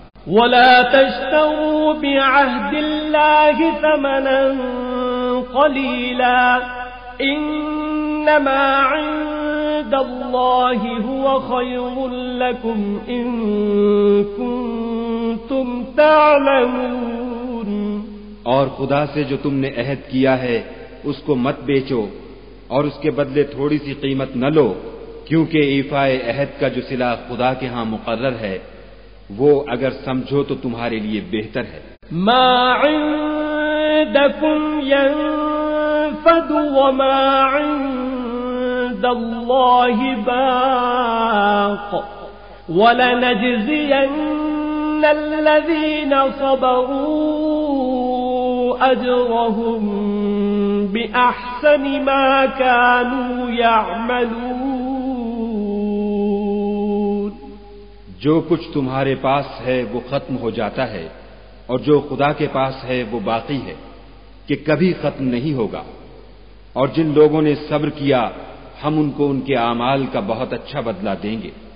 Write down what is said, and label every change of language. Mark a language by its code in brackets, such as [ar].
[ar] وَلَا تَشْتَرُوا بِعَهْدِ اللَّهِ ثَمَنًا قَلِيلًا إِنَّمَا عِندَ اللَّهِ هُوَ خَيْرٌ لَكُمْ إِن كُنتُمْ تَعْلَمُونَ۔ [ur] اور خدا سے جو تم نے عہد کیا ہے اس کو مت بیچو اور اس کے بدلے تھوڑی سی قیمت نہ لو، کیونکہ ایفائے عہد کا جو صلہ خدا کے ہاں مقرر ہے وہ اگر سمجھو تو تمہارے لیے بہتر ہے۔ [ar] ما عندكم ينفد وما عند الله باق ولنجزين الذين صبروا أجرهم بأحسن ما كانوا يعملون۔ [ur] جو کچھ تمہارے پاس ہے وہ ختم ہو جاتا ہے، اور جو خدا کے پاس ہے وہ باقی ہے کہ کبھی ختم نہیں ہوگا، اور جن لوگوں نے صبر کیا ہم ان کو ان کے اعمال کا بہت اچھا بدلہ دیں گے۔